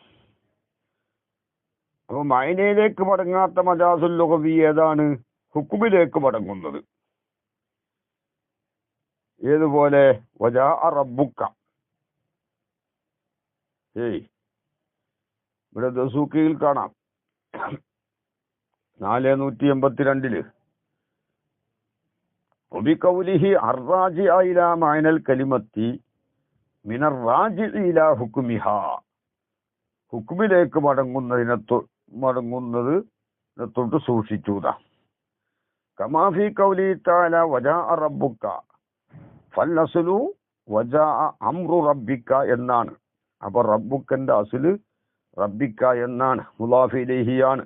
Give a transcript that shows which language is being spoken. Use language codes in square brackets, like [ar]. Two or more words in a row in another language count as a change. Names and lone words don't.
[ml] അപ്പൊ മായനയിലേക്ക് മടങ്ങാത്ത [ar] المجاز اللغوي [ml] ഏതാണ്? ഹുക്കുമിലേക്ക് മടങ്ങുന്നത്. ഏതുപോലെ? [ar] وجاء ربك. [ml] ഇവിടെ ദസൂക്കിയിൽ കാണാം [ar] 482 وبقوله الراجع إلى معنى الكلمة من الراجع إلى حكمها. [ml] ഹുക്കുമിലേക്ക് മടങ്ങുന്നത് തൊട്ട് സൂക്ഷിച്ചൂത. [ar] كما في قوله تعالى وجاء ربك فالأصل وجاء أمر ربك എന്നാണ്. [ml] അപ്പൊ റബ്ബുക്കന്റെ അസ്ല് റബ്ബിക്ക എന്നാണ്, [ar] مضاف إليه.